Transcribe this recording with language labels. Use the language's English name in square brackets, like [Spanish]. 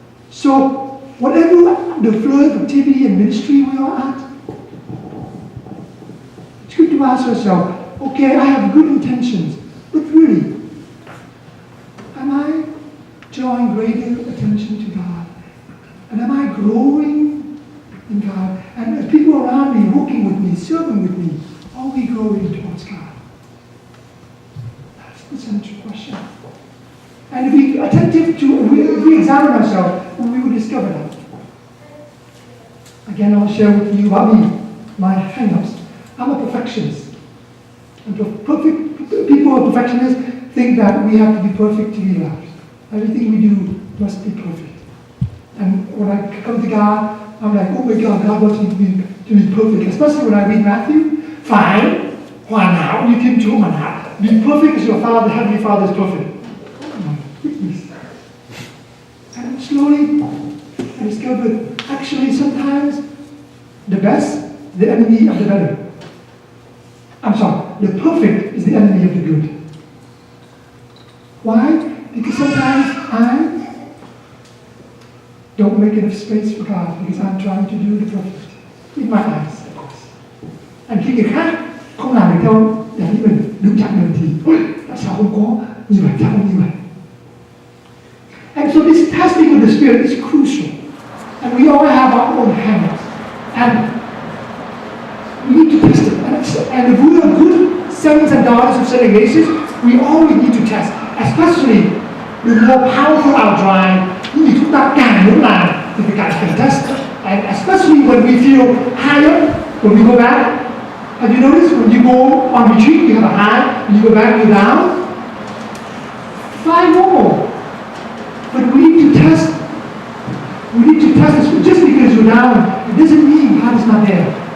[English] So, whatever the flow of activity and ministry we are at, it's good to ask ourselves, okay, I have good intentions, but really, am I drawing greater attention to God? And am I growing in God? And the people around me, working with me, serving with me, are we growing towards God? That's the central question. And if we are attentive to, if we examine ourselves, we will discover that. Again, I'll share with you about me, my hang-ups. I'm a perfectionist. And people who are perfectionists think that we have to be perfect to be loved. Everything we do must be perfect. And when I come to God, I'm like, oh my God, God wants me to be perfect. Especially when I read Matthew. [Vietnamese] Fine, hoàn hảo như Thiên Chúa hoàn hảo. [English] Be perfect as your Father, Heavenly Father is perfect. Oh my goodness. And slowly, I discovered, actually sometimes, the best, the enemy of the better. I'm sorry, the perfect is the enemy of the good. Why? Because sometimes I don't make enough space for God because I'm trying to do the perfect in my eyes, of course. [Vietnamese] And khi người khác không làm được theo để ý mình, đứng chặn mình thì tại sao không có như vậy, sao không như vậy? [English] And so this testing of the Spirit is crucial. And we all have our own habits. And we need to test it. And if we are good sons and daughters of St. Ignatius, we always need to test. Especially the more powerful our drive, [Vietnamese] những gì chúng ta càng muốn làm thì phải càng cần test. [English] And especially when we feel higher, when we go back. Have you noticed when you go on retreat, you have a high, when you go back, you're down? Fine, normal. But we need to test. We need to test this. Just because you're down, it doesn't mean God is not there.